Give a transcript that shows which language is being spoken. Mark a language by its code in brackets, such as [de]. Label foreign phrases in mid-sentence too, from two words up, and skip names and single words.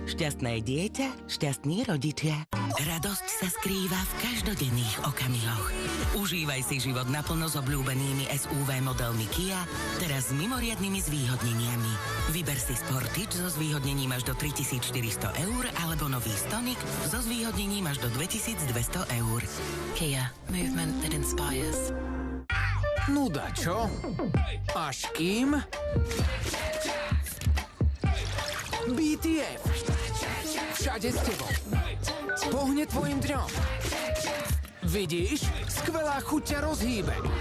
[sk] Šťastné dieťa, šťastní rodičia. Radosť sa skrýva v každodenných okamihoch. Užívaj si život naplno s obľúbenými SUV modelmi Kia, teraz s mimoriadnymi zvýhodneniami. Vyber si Sportage so zvýhodnením až do 3400 € alebo nový Stonic so zvýhodnením až do 2200 €. Kia. [en] Movement that inspires. [sk] Nuda, čo? Až kým? BTF. Všade s tebou. Pohne tvojim dňom. Vidíš? Skvelá chuť ťa rozhýbe.